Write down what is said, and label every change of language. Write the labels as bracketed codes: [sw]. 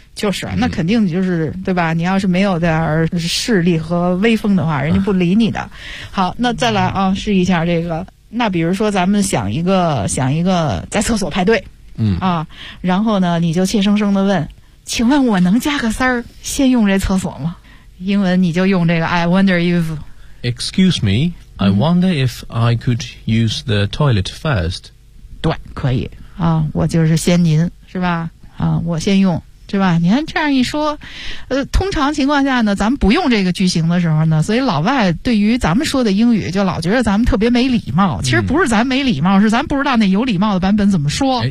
[zh] 就是啊，那肯定就是、对吧，你要是没有点势力和威风的话，人家不理你的、好，那再来啊，试一下这个。那比如说咱们想一个在厕所排队，然后呢你就怯生生的问，请问我能加个三儿先用这厕所吗？英文你就用这个 [en] I wonder if Excuse me, I wonder if I could use the toilet first. [zh] 对，可以啊，我就是先您是吧，啊，我先用是吧。你看这样一说，通常情况下呢，咱们不用这个句型的时候呢，所以老外对于咱们说的英语就老觉得咱们特别没礼貌。其实不是咱没礼貌，是咱不知道那有礼貌的版本怎么说。